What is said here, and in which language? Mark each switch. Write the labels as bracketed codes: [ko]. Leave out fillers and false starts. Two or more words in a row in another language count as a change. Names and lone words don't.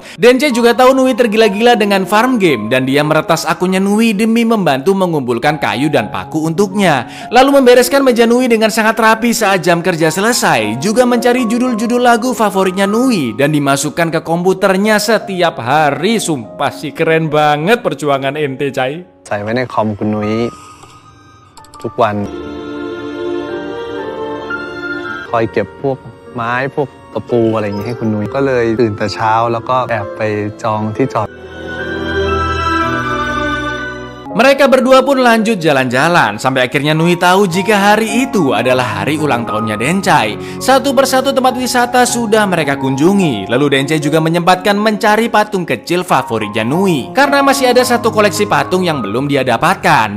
[id] Dencai juga tahu Nui tergila-gila dengan farm game dan dia meretas akunnya Nui demi membantu mengumpulkan kayu dan paku untuknya. Lalu membereskan meja Nui dengan sangat rapi saat jam kerja selesai. Juga mencari judul-judul lagu favoritnya Nui dan dimasukkan ke komputernya setiap hari. Sumpah sih keren banget perjuangan ente, Cai. [th] ใส่ไว้ในคอมคุณนุ้ยทุกวันคอยเก็บพวกไม้พวกตะปูอะไรอย่างนี้ให้คุณนุ้ยก็เลยตื่นแต่เช้าแล้วก็แอบไปจองที่จอด [id] Mereka berdua pun lanjut jalan-jalan sampai akhirnya Nui tahu jika hari itu adalah hari ulang tahunnya Dencai. Satu persatu tempat wisata sudah mereka kunjungi. Lalu Dencai juga menyempatkan mencari patung kecil favoritnya Nui karena masih ada satu koleksi patung yang belum dia dapatkan.